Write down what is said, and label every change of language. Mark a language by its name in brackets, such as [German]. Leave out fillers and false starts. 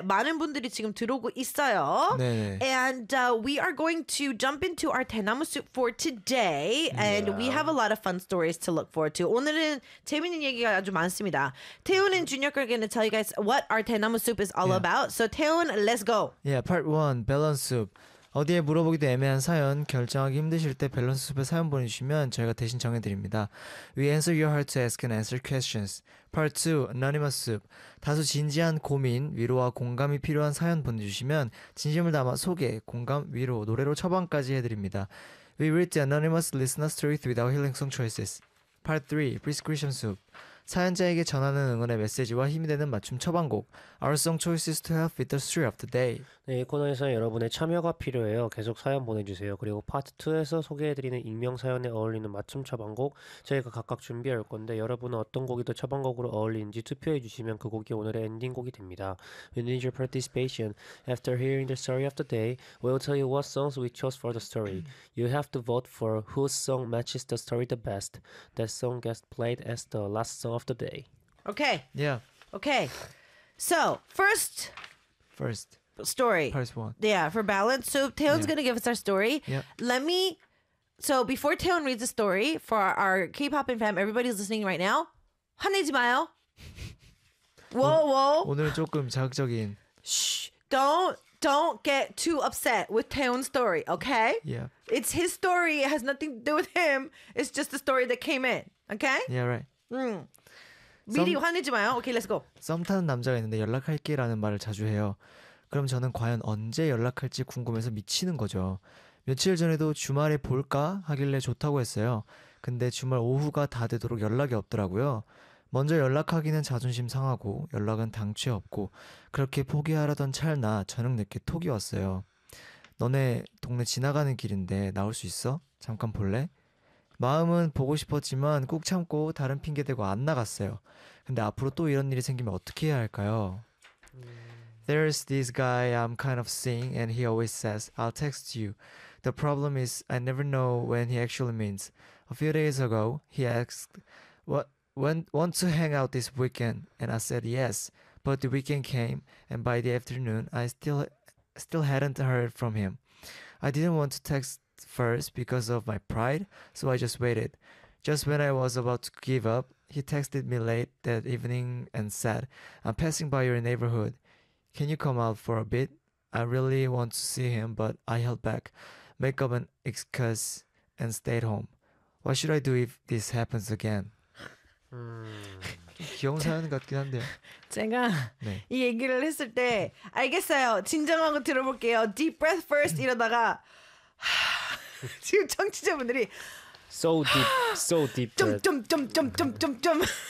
[Korean] 많은 분들이 지금 들어오고 있어요. 네. [English] And we are going to jump into our 대나무 soup for today. And yeah. we have a lot of fun stories to look forward to. [Korean] 오늘은 재밌는 얘기가 아주 많습니다. [English] 태훈 and Junyuk are going to tell you guys what our 대나무 soup is all yeah. about. So, 태훈, let's go. Yeah, part one, balance soup. [Korean] 어디에 물어보기도 애매한 사연, 결정하기 힘드실 때 밸런스 숲에 사연 보내주시면 저희가 대신 정해드립니다. [English] We answer your heart to ask and answer questions. Part 2, Anonymous Soup. [Korean] 다소 진지한 고민, 위로와 공감이 필요한 사연 보내주시면 진심을 담아 소개, 공감, 위로, 노래로 처방까지 해드립니다. [English] We read the anonymous listener's truth without healing song choices. Part 3, Prescription Soup. [Korean] 사연자에게 전하는 응원의 메시지와 힘이 되는 맞춤 처방곡 [English] Our song choices to help with the story of the day. [Korean] 네, 이 코너에서는 여러분의 참여가 필요해요. 계속 사연 보내주세요. 그리고 파트 2에서 소개해드리는 익명 사연에 어울리는 맞춤 처방곡 저희가 각각 준비할 건데 여러분은 어떤 곡이 더 처방곡으로 어울리는지 투표해주시면 그 곡이 오늘의 엔딩곡이 됩니다. [English] We need your participation. After hearing the story of the day, we'll tell you what songs we chose for the story. You have to vote for whose song matches the story the best. That song gets played as the last song of the day. Okay. Yeah. Okay. So, first story. First one. Yeah, for balance. So, Taeyeon's yeah. going to give us our story. Yeah. Let me... So, before Taeyeon reads the story, for our K-pop and fam, everybody's listening right now. [Korean] 화내지 마요. [English] Whoa, whoa. [Korean] 오늘 조금 자극적인... [English] Shh. Don't get too upset with Taeyeon's story, okay? Yeah. It's his story. It has nothing to do with him. It's just the story that came in, okay? Yeah, right. [Korean] 미리 화내지 마요. [English] Okay, let's go. [Korean] 썸 타는 남자가 있는데 연락할게 라는 말을 자주 해요. 그럼 저는 과연 언제 연락할지 궁금해서 미치는 거죠. 며칠 전에도 주말에 볼까 하길래 좋다고 했어요. 근데 주말 오후가 다 되도록 연락이 없더라고요. 먼저 연락하기는 자존심 상하고 연락은 당최 없고 그렇게 포기하라던 찰나 저녁 늦게 톡이 왔어요. 너네 동네 지나가는 길인데 나올 수 있어? 잠깐 볼래? 마음은 보고 싶었지만 꾹 참고 다른 핑계 대고 안 나갔어요. 근데 앞으로 또 이런 일이 생기면 어떻게 해야 할까요? [English] There's this guy I'm kind of seeing and he always says, I'll text you. The problem is I never know when he actually means. A few days ago, he asked, want to hang out this weekend? And I said yes. But the weekend came and by the afternoon, I still hadn't heard from him. I didn't want to text first because of my pride, so I just waited. Just when I was about to give up, he texted me late that evening and said, I'm passing by your neighborhood. Can you come out for a bit? I really want to see him, but I held back, make up an excuse, and stayed home. What should I do if this happens again? [Korean] 귀여운 사연 같긴 한데요. 제가 네. 이 얘기를 했을 때 알겠어요. 진정하고 들어볼게요. [English] Deep breath first [Korean] 이러다가 지금 청취자분들이 [English] so deep, so deep. [Korean] 점점점점점점점.